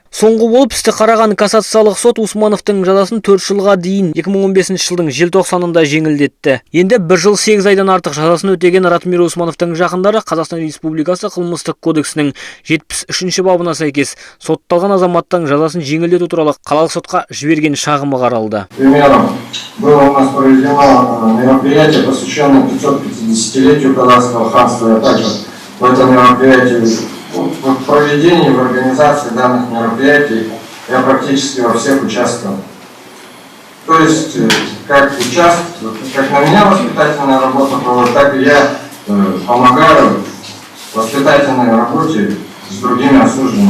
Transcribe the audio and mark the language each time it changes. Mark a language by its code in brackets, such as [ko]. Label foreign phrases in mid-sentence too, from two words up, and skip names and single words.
[kk] Соңғы болып істі қараған кассациялық сот Усмановтың жазасын 4 жылға дейін 2015 жылдың желтоқсанында жеңілдетті. Енді 1 жыл 8 айдан артық жазасын өтеген Ратмир Усмановтың жақындары Қазақстан Республикасы қылмыстық кодексінің 73-ші бабына сәйкес сотталған азаматтың жазасын жеңілдету туралы қалалық сотқа жіберген шағымы қаралды. [ru] Примером было у нас проведено мероприятие, посвященное 550-летию Казахского ханства. Я также в этом мероприятии, в проведении, в организации данных мероприятий я практически во всех участвовал. То есть, как на меня воспитательная работа проводит, так и я помогаю в воспитательной работе с другими осужденными.